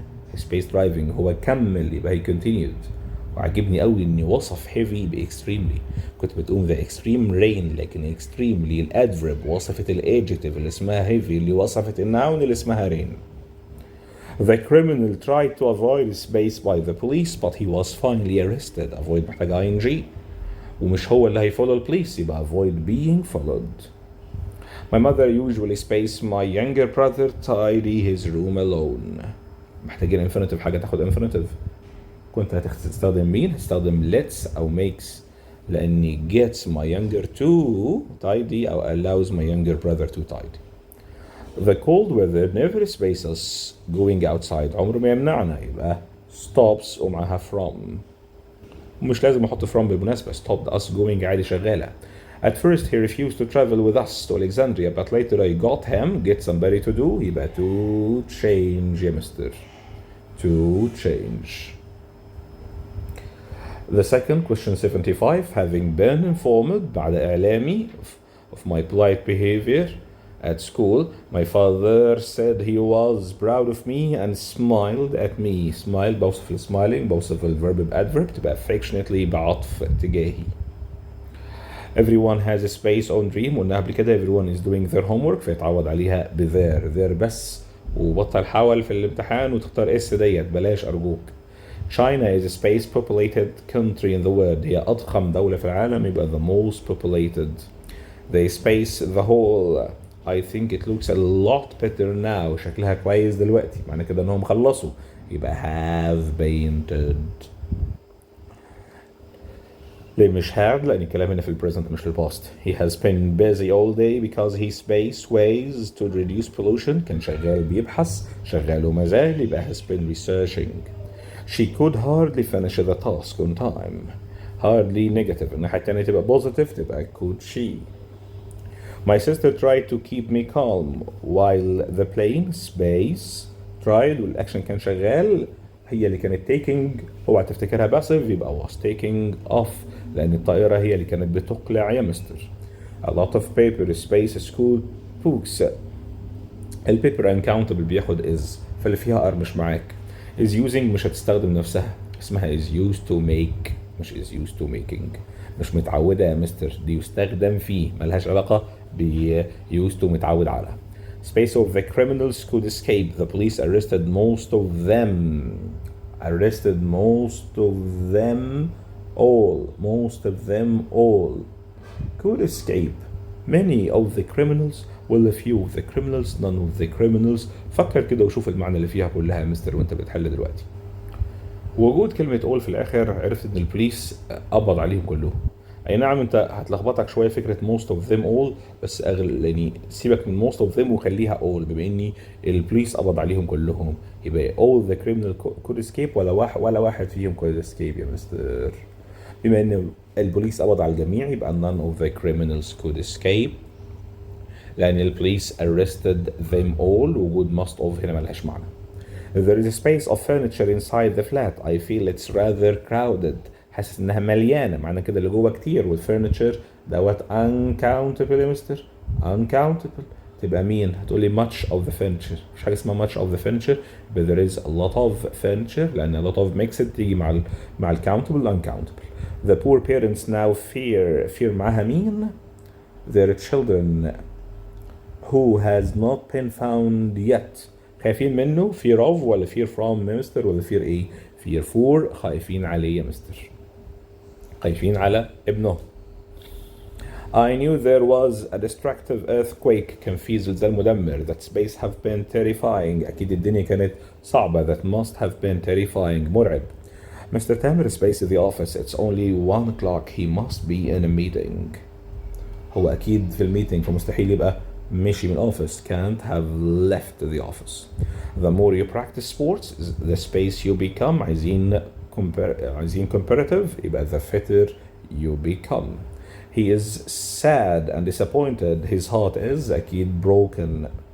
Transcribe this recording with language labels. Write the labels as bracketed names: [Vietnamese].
[English] he spaced driving [Arabic] هو كمل يبقى [English] he continued. [Arabic] وعجبني قوي اني وصف heavy ب extremely. كنت بتقوم [English] the extreme rain [Arabic] لكن extremely الادفرب وصفت الادجكتيف اللي اسمها heavy اللي وصفت الناون اللي اسمها rain. [English] the criminal tried to avoid space by the police but he was finally arrested. [Arabic] avoid محتاج ing ومش هو اللي هيفولو البوليس يبقى [English] avoid being followed. my mother usually space my younger brother tidy his room alone. [Arabic] محتاجين infinitive حاجة تاخد infinitive. كنت هتستخدم مين؟ هتستخدم [English] lets أو makes لأني gets my younger to tidy أو allows my younger brother to tidy. The cold weather never spaces us going outside. [Arabic] عمره ما يمنعنا. يبقى stops ومعها from. ومش لازم احط from بالمناسبة. [English] stopped us going عادي شغالة. At first he refused to travel with us to Alexandria, but later I got him, get somebody to do. [Arabic] يبقى to change يا مستر. [English] To change. The second question 75, having been informed [Arabic] بعد إعلامي [English] of my polite behavior at school, my father said he was proud of me and smiled at me. [Arabic] Smile بوصف smiling بوصف الverb بadverb تبقى affectionately بعطف تجاهي. [English] Everyone has a space on dream. [Arabic] قلنا قبل كده [English] everyone is doing their homework [Arabic] فيتعوض عليها there بس وبطل حاول في الامتحان وتختار اس ديت بلاش أرجوك. [English] China is a space populated country in the world. [Arabic] هي أضخم دولة في العالم يبقى [English] the most populated. They space the whole. I think it looks a lot better now. [Arabic] شكلها كويس دلوقتي. معنى كده انهم خلصوا. [English] يبقى have painted. [Arabic] ليه مش have؟ لأن الكلام هنا في البريزنت مش في الباست. [English] He has been busy all day because he space ways to reduce pollution. [Arabic] كان شغال بيبحث. شغال وما زال يبقى [English] has been researching. She could hardly finish the task on time. Hardly negative. [Arabic] الناحية التانية تبقى positive تبقى could she. [English] My sister tried to keep me calm while the plane space tried [Arabic] والأكشن كان شغال هي اللي كانت [English] taking. [Arabic] اوعى تفتكرها passive يبقى [English] was taking off [Arabic] لأن الطائرة هي اللي كانت بتقلع يا مستر. [English] A lot of paper space school books. [Arabic] البيبر uncountable بياخد is فاللي فيها R مش معاك. [English] is using [Arabic] مش هتستخدم نفسها اسمها [English] is used to make مش is used to making. [Arabic] مش متعودة يا مستر دي يستخدم فيه ملهاش علاقة ب used to متعود على. [English] Space of the criminals could escape. The police arrested most of them. Arrested most of them all. Most of them all. Could escape. Many of the criminals. Well, a few of the criminals. None of the criminals. [Arabic] فكر كده وشوف المعنى اللي فيها كلها يا مستر وانت بتحل دلوقتي. وجود كلمة all في الآخر عرفت إن البوليس قبض عليهم كلهم. أي نعم أنت هتلخبطك شوية فكرة most of them all بس يعني سيبك من most of them وخليها all بما إني البوليس قبض عليهم كلهم يبقى [English] all the criminal could escape [Arabic] ولا واحد فيهم [English] could escape [Arabic] يا مستر. بما إن البوليس قبض على الجميع يبقى [English] none of the criminals could escape [Arabic] لأن البوليس [English] arrested them all. [Arabic] وجود must of هنا ملهاش معنى. [English] There is a space of furniture inside the flat. I feel it's rather crowded. [Arabic] حاسس انها مليانه معنى كده اللي جوه كتير والفurniture دوت uncountable يا مستر. [English] uncountable تبقى مين؟ هتقولي much of the furniture. [Arabic] مش حاجه اسمها [English] much of the furniture but there is a lot of furniture لان a lot of mixed تيجي مع countable uncountable. The poor parents now fear [Arabic] معاها مين؟ [English] their children who has not been found yet. [Arabic] خايفين منه [English] fear of ولا fear from يا مستر ولا fear ايه؟ fear for. [Arabic] خايفين عليه يا مستر. خايفين على ابنه. [English] I knew there was a destructive earthquake. [Arabic] كان في زلزال مدمر. [English] That space have been terrifying. [Arabic] أكيد الدنيا كانت صعبة. [English] That must have been terrifying. [Arabic] مرعب. Mr. [English] Tamer space in the office. It's only 1 o'clock. He must be in a meeting. [Arabic] هو أكيد في الميتينج فمستحيل يبقى مشي من office. [English] Can't have left the office. The more you practice sports, the space you become. [Arabic] عايزين comparative يبقى [English] the fitter you become. He is sad and disappointed. His heart is أكيد broken.